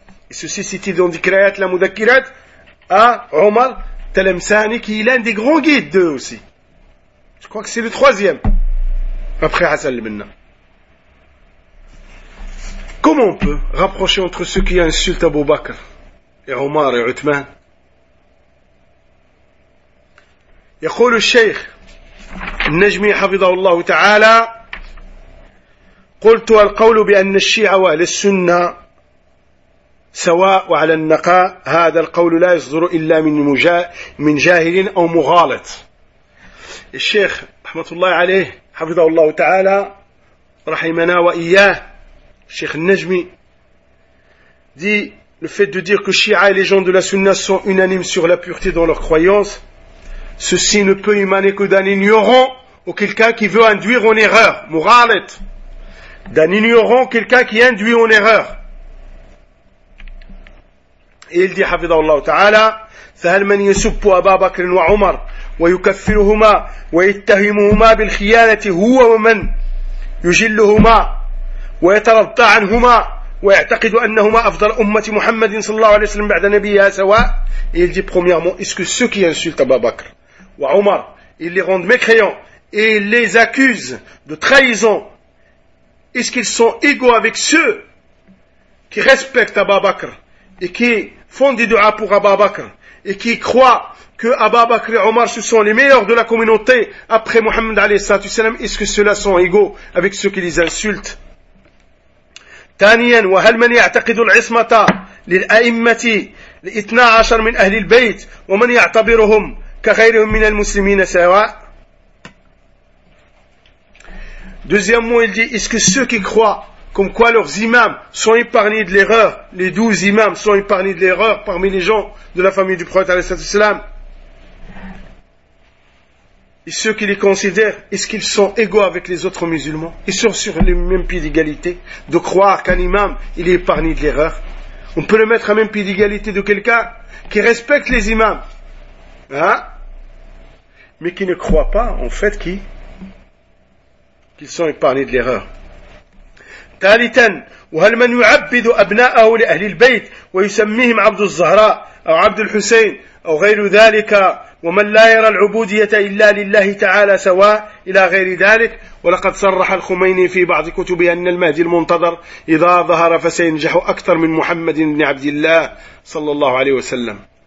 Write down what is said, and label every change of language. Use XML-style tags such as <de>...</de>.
<fr>Et ceci cité dans Dikrayat, la Mudakirat, à Omar Talem Sani, qui est l'un des grands guides d'eux aussi. Je crois que c'est le troisième, après Hassan al-Banna. Comment on peut rapprocher entre ceux qui insultent Abu Bakr, et Omar et Uthman?</fr> <ar>Yaqul al-Sheikh, النجمي حفظه الله تعالى قلت القول بأن الشيعة وأهل السنة سواء وعلى النقاء هذا القول لا يصدر إلا من جاهل أو مغالط. الشيخ رحمة الله عليه حفظه الله تعالى رحمنا وإياه الشيخ النجمي دي</ar> <fr>le fait de dire que الشيعة et les gens de la Sunna sont unanimes sur la pureté dans leurs croyances, ceci ne peut émaner que d'un ignorant ou quelqu'un qui veut induire en erreur. Mughalit. D'un ignorant, quelqu'un qui induit en erreur. Et il dit,</fr> <ar>Hafidhahullah ta'ala, فَهَلْ مَنْ يَسُبُّ أَبَا بَكْرٍ وَعُمَرٍ وَيُكَفِّرُهُمَا وَيَتَّهِمُهُمَا بِالْخِيَانَةِ هُوَ وَمَنْ يُجِلُّهُمَا وَيَتَرَضَّى عَنْهُمَا وَيَعْتَقِدُ أَنَّهُمَا أَفْضَلُ أُمَّةِ مُحَمَّدٍ صلى الله عليه وسلم بعد نبيها سواء.</ar> <fr>Et il dit premièrement, est-ce que ceux qui insultent Abu Bakr ou Omar, ils les rendent mécréants et les accusent de trahison, est-ce qu'ils sont égaux avec ceux qui respectent Abu Bakr et qui font des du'as pour Abu Bakr et qui croient que Abu Bakr et Omar ce sont les meilleurs de la communauté après Mohammed</fr> <ar>alayhi salatu salam,</ar> <fr>est-ce que ceux-là sont égaux avec ceux qui les insultent?</fr> <ar>Taniyan, wa hal man ya'taqidu al-ismata lil a'immati الاثنى عشر من أهل البيت ومن يعتبرهم كغيرهم من المسلمين سواء.</ar> <fr>Deuxièmement, il dit, est-ce que ceux qui croient comme quoi leurs imams sont épargnés de l'erreur, les 12 imams sont épargnés de l'erreur parmi les gens de la famille du prophète</fr> <ar>alayhi salatu wasalam,</ar> <fr>et ceux qui les considèrent, est-ce qu'ils sont égaux avec les autres musulmans? Ils sont sur le même pied d'égalité de croire qu'un imam il est épargné de l'erreur? On peut le mettre à même pied d'égalité de quelqu'un qui respecte les imams, hein, mais qui ne croit pas en fait qu'ils sont épargnés de l'erreur.</fr> <ar>Talitan, وهل من يعبد أبناءه لأهل البيت ويسميهم عبد الزهراء أو عبد الحسين أو غير ذلك ومن لا يرى العبودية إلا لله تعالى سواء إلى غير ذلك. ولقد صرح الخميني في بعض كتبه أن المهدي المنتظر إذا ظهر فسينجح أكثر من محمد بن عبد الله صلى الله عليه وسلم.</ar>